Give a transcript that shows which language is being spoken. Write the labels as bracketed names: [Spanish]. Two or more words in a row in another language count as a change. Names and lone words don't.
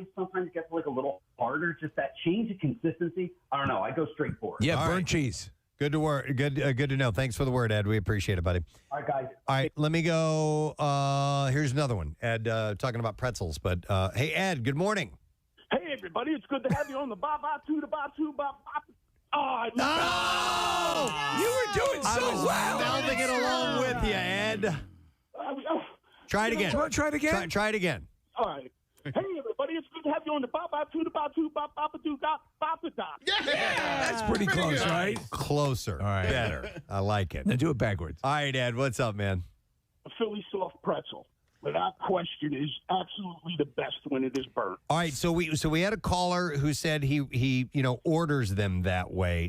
[English] Sometimes it gets like a little harder. Just that change of consistency. I don't know. I go straight for it. Yeah, burnt cheese. Good to work. Good to know. Thanks for the word, Ed. We appreciate it, buddy. All right, guys. All right, let me go. Here's another one. Ed, talking about pretzels. But hey, Ed, good morning. Hey, everybody. It's good to have you on the ba-ba-two, the ba-two, ba-ba. Oh, You were doing so well. Melding it along with you, Ed. Try it again. Try it again. Try it again. All right. Hey, everybody. It's good to have you on the ba-ba-two, the ba-two, ba-ba-two, ba-ba-da. That's pretty close, right? Closer. All right. Better. I like it. Now do it backwards. All right, Ed, what's up, man? A Philly soft pretzel, without question, is absolutely the best when it is burnt. All right, so we had a caller who said he orders them that way.